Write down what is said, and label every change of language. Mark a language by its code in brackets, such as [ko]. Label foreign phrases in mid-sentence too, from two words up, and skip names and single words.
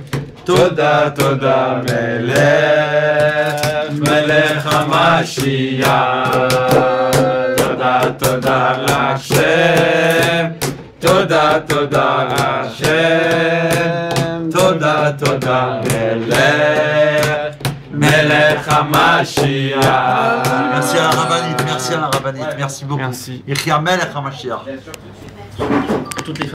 [he] תודה, תודה מלך המשיח. תודה, תודה לשם. תודה, תודה לשם. תודה, תודה מלך המשיח. [fr] Merci à la rabbinite, merci à la rabbinite, merci beaucoup. Merci. [he] יחי מלך המשיח.